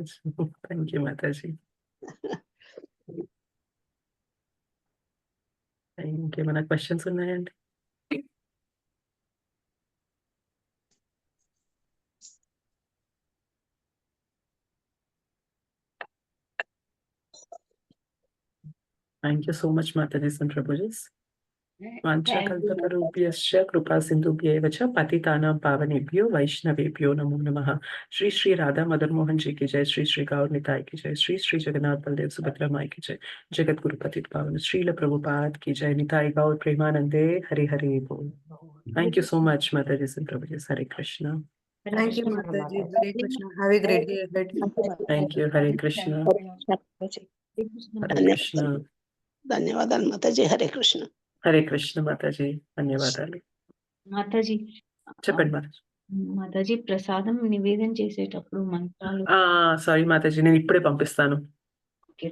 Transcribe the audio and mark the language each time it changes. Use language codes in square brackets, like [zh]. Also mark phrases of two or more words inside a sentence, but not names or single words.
[te] మాతాజీ. [en] Thank you [te] మాతాజీ. ఇంకేమైనా క్వెషన్స్ ఉన్నాయండి? [en] Thank you so much Matajis and Prabhujis. Thank you [sa] వాంఛాకల్పతరుభ్యశ్చ కృపా సింధుభ్యేవ చ పతితానాం పావనేభ్యో వైష్ణవేభ్యో నమో నమః. [hi] శ్రీ శ్రీ రాధా మదన్ మోహన్ जी की जय, श्री श्री गौर निताई की जय, श्री श्री जगन्नाथ बलदेव सुभद्रा माई की जय, जगत गुरु पतित पावन श्रील प्रभुपाद की जय, निताई गौर प्रेमानंदे हरि हरि बोल. [en] Thank you so much माताजी and प्रभुजी. Hare Krishna. Thank you Mataji. Hare Krishna. Have a great day ahead. Thank you. Hare Krishna. Hare Krishna. [te] ధన్యవాదాలు మాతాజీ. హరే కృష్ణ. హరే కృష్ణ మాతాజీ. ధన్యవాదాలు. మాతాజీ చెప్పండి మాతాజీ. మాతాజీ ప్రసాదం నివేదన చేసేటప్పుడు మంత్రాలు సారీ మాతాజీ, నేను ఇప్పుడే పంపిస్తాను. ఓకే